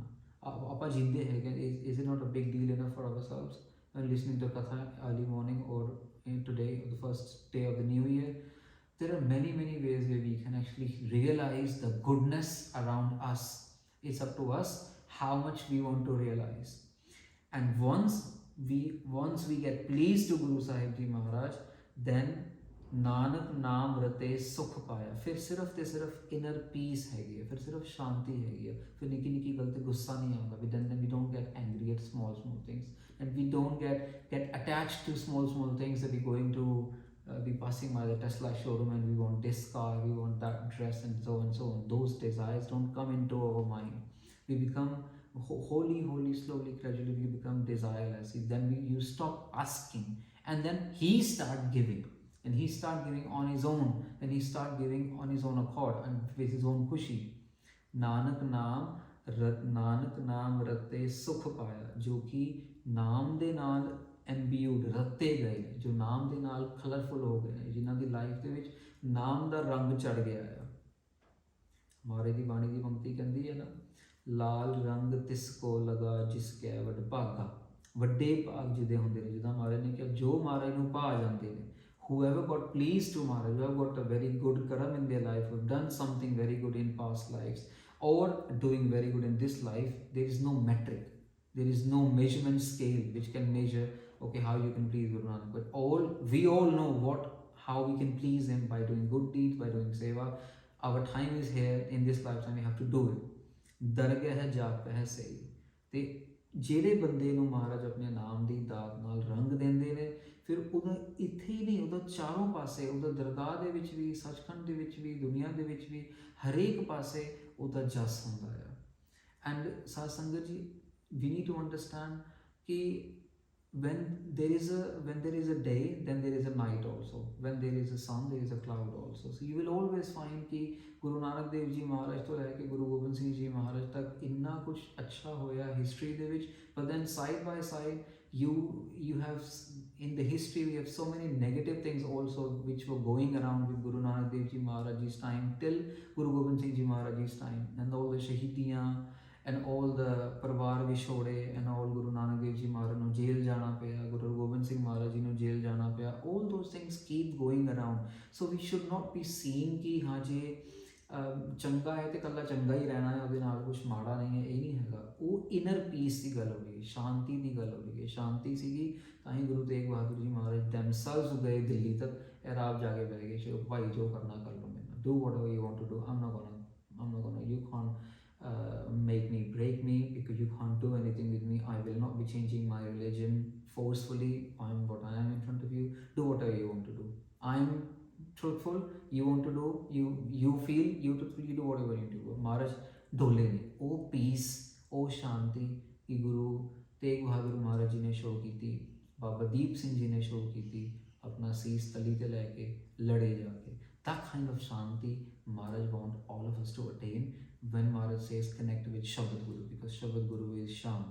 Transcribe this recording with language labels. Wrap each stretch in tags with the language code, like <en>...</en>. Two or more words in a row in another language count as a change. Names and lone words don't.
<pa>ਆਪਾਂ ਜਿੰਦੇ ਹੈ,</pa> <en>is it not a big deal enough for ourselves when listening to katha early morning or today, the first day of the new year? There are many ways where we can actually realize the goodness around us. It's up to us how much we want to realize. And once we get pleased to Guru Sahib Ji Maharaj, then</en> <pa>ਨਾਨਕ ਨਾਮ ਰਤੇ ਸੁਖ ਪਾਇਆ। ਫਿਰ ਸਿਰਫ ਤੇ ਸਿਰਫ</pa> <en>inner peace</en> <pa>ਹੈਗੀ ਹੈ, ਫਿਰ ਸਿਰਫ ਸ਼ਾਂਤੀ ਹੈਗੀ ਹੈ, ਫਿਰ ਨਿੱਕੀ ਨਿੱਕੀ ਗੱਲ ਤੇ ਗੁੱਸਾ ਨਹੀਂ ਆਉਂਦਾ।</pa> <en>ਵੀ don't get angry at small things, and we don't get attached to small things, that we're going to be passing by the Tesla showroom and we want this car, we want that dress, and so on. Those desires don't come into our mind. We become holy, slowly, gradually we become desireless. Then you stop asking, and then he start giving. And he start giving on his own, and he start giving on his own accord and with his own खुशी।</en> <pa>ਨਾਨਕ ਨਾਮ ਰਤੇ ਸੁਖ ਪਾਇਆ, जो कि नाम ਦੇ ਨਾਲ ਐਮਬੀਊਡ ਰੱਤੇ ਗਏ ਨੇ, ਜੋ ਨਾਮ ਦੇ ਨਾਲ ਕਲਰਫੁਲ ਹੋ ਗਏ ਨੇ, ਜਿਨ੍ਹਾਂ ਦੀ ਲਾਈਫ ਦੇ ਵਿੱਚ ਨਾਮ ਦਾ ਰੰਗ ਚੜ ਗਿਆ ਆ। ਮਹਾਰਾਜ ਦੀ ਬਾਣੀ ਦੀ ਪੰਕਤੀ ਕਹਿੰਦੀ ਹੈ ਨਾ, ਲਾਲ ਰੰਗ ਤਿਸ ਕੋ ਲਗਾ ਜਿਸ ਕੈ ਵਡ ਭਾਗਾ। ਵੱਡੇ ਭਾਗ ਜਿਹਦੇ ਹੁੰਦੇ ਨੇ, ਜਿੱਦਾਂ ਮਹਾਰਾਜ ਨੇ ਕਿਹਾ, ਜੋ ਮਹਾਰਾਜ ਨੂੰ ਭਾ ਜਾਂਦੇ ਨੇ,</pa> <en>whoever got pleased to Maharaj, who have got a very good karam in their life, who have done something very good in past lives, or doing very good in this life, there is no metric, there is no measurement scale which can measure, okay, how you can please Guru Nanak. But we all know how we can please him, by doing good deeds, by doing seva. Our time is here in this lifetime, we have to do it.</en> <pa>ਦਰਗਹ ਜਾਪਹਿ ਸਹੀ। ਤੇ ਜਿਹੜੇ ਬੰਦੇ ਨੂੰ ਮਹਾਰਾਜ ਆਪਣੇ ਨਾਮ ਦੀ ਦਾਤ ਨਾਲ ਰੰਗ ਦਿੰਦੇ ਨੇ, ਫਿਰ ਉਹਦਾ ਇੱਥੇ ਹੀ ਨਹੀਂ, ਉਹਦਾ ਚਾਰੋਂ ਪਾਸੇ, ਉਹਦਾ ਦਰਗਾਹ ਦੇ ਵਿੱਚ ਵੀ, ਸੱਚਖੰਡ ਦੇ ਵਿੱਚ ਵੀ, ਦੁਨੀਆ ਦੇ ਵਿੱਚ ਵੀ, ਹਰੇਕ ਪਾਸੇ ਉਹਦਾ ਜਸ ਹੁੰਦਾ ਆ। ਐਂਡ ਸਾਧ ਸੰਗਤ ਜੀ,</pa> <en>we need to understand ਕਿ when there is a day, then there is a night also. When there is a sun, there is a cloud also. So you will always find</en> <pa>कि ਗੁਰੂ ਨਾਨਕ ਦੇਵ ਜੀ ਮਹਾਰਾਜ ਤੋਂ ਲੈ ਕੇ ਗੁਰੂ ਗੋਬਿੰਦ ਸਿੰਘ ਜੀ ਮਹਾਰਾਜ ਤੱਕ ਇੰਨਾ ਕੁਝ ਅੱਛਾ ਹੋਇਆ ਹਿਸਟਰੀ ਦੇ ਵਿੱਚ,</pa> <en>but then side by side you have in the history we have so many negative things also which were going around with Guru Nanak Dev Ji Maharaj's time till Guru Gobind Singh Ji Maharaj's time, and all the shahidiyan and all the</en> <pa>ਪਰਵਾਰ ਵਿਛੋੜੇ,</pa> <en>and all Guru Nanak Dev Ji Maharaj</en> <pa>ਨੂੰ ਜੇਲ੍ਹ ਜਾਣਾ ਪਿਆ,</pa> <en>Guru Gobind Singh Maharaj ji</en> <pa>ਨੂੰ ਜੇਲ੍ਹ ਜਾਣਾ ਪਿਆ,</pa> <en>all those things keep going around. So we should not be seeing</en> <pa>ki ਹਾਂ ਜੇ ਚੰਗਾ ਹੈ ਤੇ ਕੱਲਾ ਚੰਗਾ ਹੀ ਰਹਿਣਾ ਹੈ, ਉਹਦੇ ਨਾਲ ਕੁਝ ਮਾੜਾ ਨਹੀਂ ਹੈ, ਇਹ ਨਹੀਂ ਹੈਗਾ। ਉਹ</pa> <en>inner peace</en> <pa>ਦੀ ਗੱਲ ਹੋ ਰਹੀ ਹੈ, ਸ਼ਾਂਤੀ ਦੀ ਗੱਲ ਹੋ ਰਹੀ ਹੈ। ਸ਼ਾਂਤੀ ਸੀਗੀ ਤਾਂ ਹੀ ਗੁਰੂ ਤੇਗ ਬਹਾਦਰ ਜੀ ਮਹਾਰਾਜ themselves ਗਏ ਦਿੱਲੀ ਤੱਕ, ਇਹ ਰਾਤ ਜਾ ਕੇ ਬਹਿ ਗਏ, ਚਲੋ ਭਾਈ ਜੋ ਕਰਨਾ ਕਰ ਲਓ, ਮੈਨੂੰ</pa> <en>do whatever you want to do, I'm not gonna you can't make me, break me, because you can't do anything with me. I will not be changing my religion forcefully. I'm what I am in front of you, do whatever you want to do. I'm truthful, you want to do, you feel, you truthful, you do whatever you do।</en> <pa>ਮਹਾਰਾਜ ਢੋਲੇ ਨੇ ਉਹ ਪੀਸ, ਉਹ ਸ਼ਾਂਤੀ ਕਿ ਗੁਰੂ ਤੇਗ ਬਹਾਦਰ ਮਹਾਰਾਜ ਜੀ ਨੇ ਸ਼ੋਅ ਕੀਤੀ, ਬਾਬਾ ਦੀਪ ਸਿੰਘ ਜੀ ਨੇ ਸ਼ੋਅ ਕੀਤੀ, ਆਪਣਾ ਸੀਸ ਤਲੀ ਤੇ ਲੈ ਕੇ ਲੜੇ ਜਾ ਕੇ।</pa> <en>That kind of shanti Maharaj want all of us to attain when Maharaj says connect with Shabad Guru, because Shabad Guru is Shant.</en>